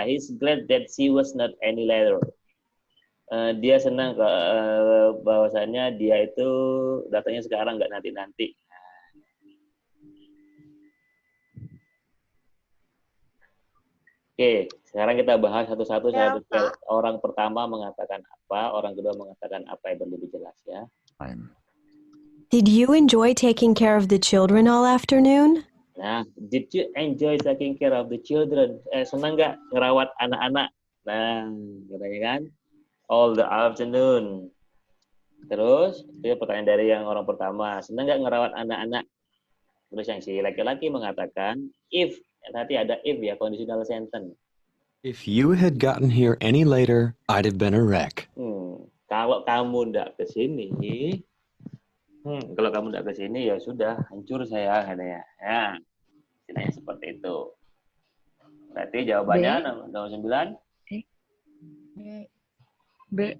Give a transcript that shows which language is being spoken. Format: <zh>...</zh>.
<en>He's glad that she was not any later.</en> <id>Dia senang bahwasannya dia itu datangnya sekarang, nggak nanti-nanti. Oke, sekarang kita bahas satu-satu. Orang pertama mengatakan apa, orang kedua mengatakan apa yang lebih jelas ya.</id> <en>Did you enjoy taking care of the children all afternoon? Nah, did you enjoy taking care of the children?</en> <id>Senang nggak ngerawat anak-anak? Nah, katanya kan,</id> <en>all the afternoon.</en> <id>Terus, itu pertanyaan dari yang orang pertama. Senang nggak ngerawat anak-anak? Terus yang si laki-laki mengatakan, if. Nanti ada if ya, conditional sentence.</id> <en>If you had gotten here any later, I'd have been a wreck.</en> <id>Kalau kamu nggak ke sini, kalau kamu nggak ke sini ya sudah, hancur saya katanya. Ya, istilahnya seperti itu. Berarti jawabannya nomor 9. B.</id>